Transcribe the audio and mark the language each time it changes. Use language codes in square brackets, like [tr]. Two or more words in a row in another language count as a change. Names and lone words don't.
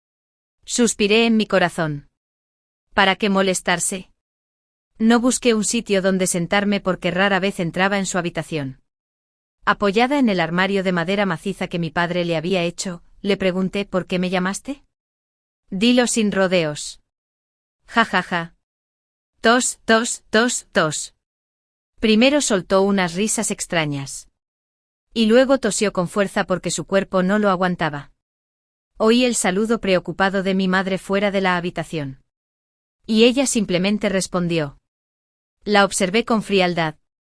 [es] Suspiré en mi corazón. ¿Para qué molestarse? No busqué un sitio donde sentarme porque rara vez entraba en su habitación. Apoyada en el armario de madera maciza que mi padre le había hecho, le pregunté ¿por qué me llamaste? Dilo sin rodeos. Ja ja ja. Tos, tos, tos, tos. Primero soltó unas risas extrañas. Y luego tosió con fuerza porque su cuerpo no lo aguantaba. Oí el saludo preocupado de mi madre fuera de la habitación. Y ella simplemente respondió. La observé con frialdad.